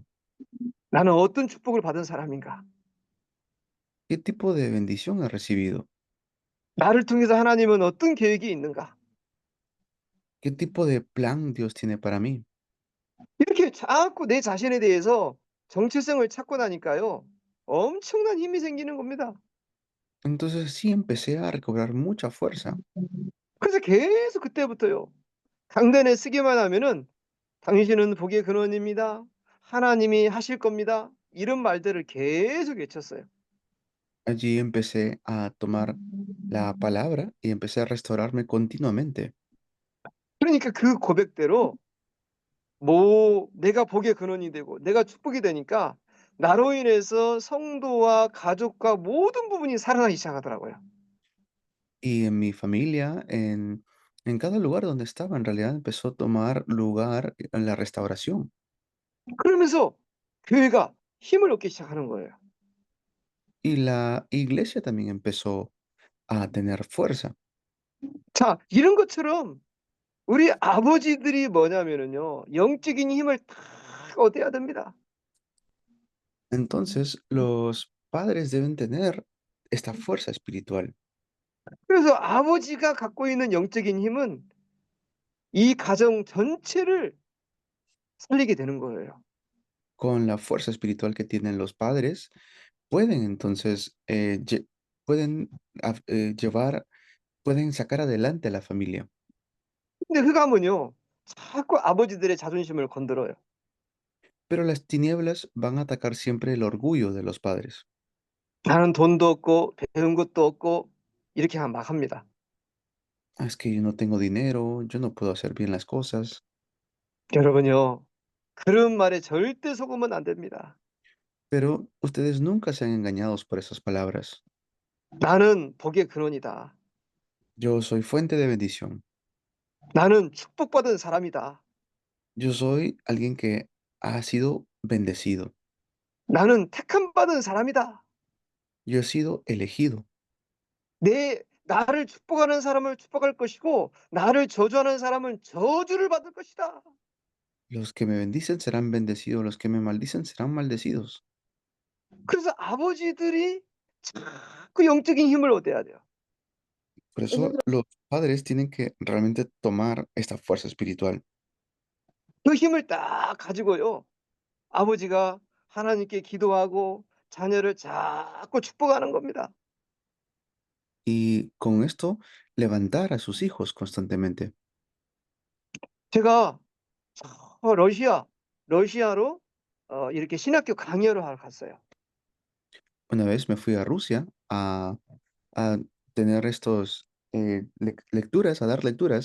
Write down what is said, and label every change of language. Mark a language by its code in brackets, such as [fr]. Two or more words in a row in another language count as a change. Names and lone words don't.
[ko] 나는 어떤 축복을 받은 사람인가? [es] ¿Qué tipo de bendición he recibido? [ko] 나를 통해서 하나님은 어떤 계획이 있는가? [es] ¿Qué tipo de plan Dios tiene para mí? [ko] 이렇게 자꾸 내 자신에 대해서 정체성을 찾고 나니까요. 엄청난 힘이 생기는 겁니다. [es] Entonces sí empecé a recobrar mucha fuerza [ko] 그래서 계속 그때부터요. 강단에 쓰기만 하면은 "당신은 복의 근원입니다. 하나님이 하실 겁니다." 이런 말들을 계속 외쳤어요. [es] allí empecé a tomar la palabra y empecé a restaurarme continuamente. [ko] 그러니까 그 고백대로 내가 복의 근원이 되고 내가 축복이 되니까 나로 인해서 성도와 가족과 모든 부분이 살아나기 시작하더라고요. [es] Y en mi familia, en cada lugar donde estaba, en realidad empezó a tomar lugar en la restauración. [ko] 그러면서 교회가 힘을 얻기 시작하는 거예요. [es] Y la iglesia también empezó a tener fuerza. [ko] 자, 이런 것처럼 우리 아버지들이 뭐냐면은요. 영적인 힘을 다 얻어야 됩니다. [es] Entonces, los padres deben tener esta fuerza espiritual. [ko] 그래서 아버지가 갖고 있는 영적인 힘은 이 가정 전체를 살리게 되는 거예요. [es] con la fuerza espiritual que tienen los padres, pueden entonces, pueden llevar, pueden sacar adelante a la familia. [ko] 근데 흑암은요. 자꾸 아버지들의 자존심을 건드려요. [es] Pero las tinieblas van a atacar siempre el orgullo de los padres. [ko] 나는 돈도 없고 배운 것도 없고 이렇게 막 합니다. [es] "Ah, es que yo no tengo dinero, yo no puedo hacer bien las cosas". [ko] 여러분요. 그런 말에 절대 속으면 안 됩니다. [es] Pero ustedes nunca sean engañados por esas palabras. [ko] 나는 복의 근원이다. [es] Yo soy fuente de bendición. [ko] 나는 축복받은 사람이다. [es] Yo soy alguien que ha sido bendecido. [ko] 나는 택함 받은 사람이다. [es] Yo he sido elegido. [ko] 나를 축복하는 사람을 축복할 것이고 나를 저주하는 사람은 저주를 받을 것이다. [es] Los que me bendicen serán bendecidos, los que me maldicen serán maldecidos. [ko] 그래서 아버지들이 자꾸 영적인 힘을 얻어야 돼요. [es] Por eso los padres tienen que realmente tomar esta fuerza espiritual [ko] 그 힘을 딱 가지고요. 아버지가 하나님께 기도하고 자녀를 자꾸 축복하는 겁니다. [es] y con esto levantar a sus hijos constantemente. [ko] 제가 러시아로 이렇게 신학교 강연을 하러 갔어요. [es] Una vez me fui a Rusia a tener estos lecturas, a dar lecturas,